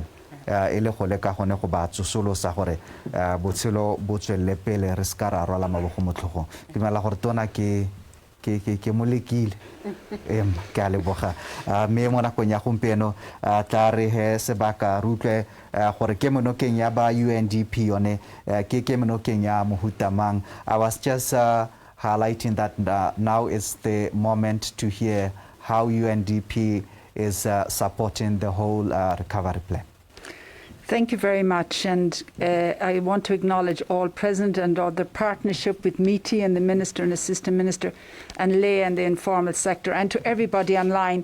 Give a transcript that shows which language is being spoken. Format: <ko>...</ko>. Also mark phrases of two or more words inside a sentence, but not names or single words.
<tn>e le go leka gone go ba tsosolosa gore botshelo bo tswelele pele re ska ra rwala mabogo mo tlhogong ke dumela gore tona ke mo lekile ke a leboga mme mo nakong ya gompieno tla re he sebaka re utlwe gore ke monokeng ya ba UNDP yone ke monokeng ya mohuta mang.</tn> <en>I was just highlighting that now is the moment to hear how UNDP is supporting the whole recovery plan. Thank you very much, and I want to acknowledge all present and all the partnership with METI and the Minister and Assistant Minister and Leah and the informal sector, and to everybody online.</en>